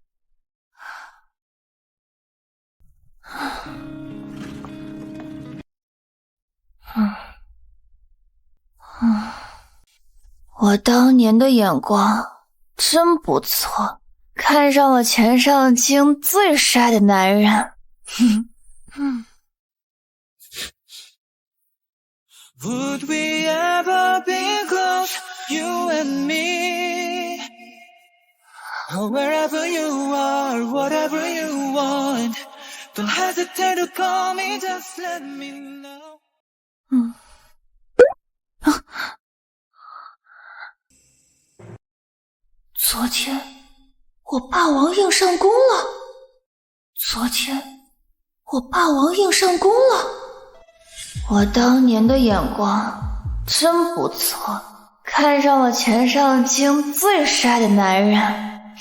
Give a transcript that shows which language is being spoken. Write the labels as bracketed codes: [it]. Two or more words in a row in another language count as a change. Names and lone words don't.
[zh] 我當年的眼光真不錯，看上了全上京最帥的男人。 [en] Would we ever be close, you and me? Oh, wherever you are, whatever you want, don't hesitate to call me, just let me know. [zh] 昨天我霸王硬上弓了，昨天我霸王硬上弓了。我當年的眼光真不錯，看上了全上京最帥的男人。